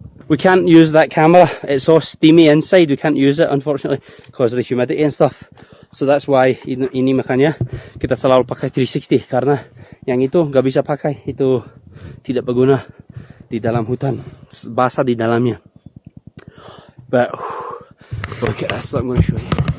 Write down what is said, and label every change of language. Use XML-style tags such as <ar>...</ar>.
<en>We can't use that camera, it's all steamy inside, we can't use it unfortunately because of the humidity and stuff. So that's why</en> <id>ini makanya kita selalu pakai 360, karena yang itu gak bisa pakai, itu tidak berguna di dalam hutan, basah di dalamnya.</id> <en>But look at this, I'm going to show you.</en>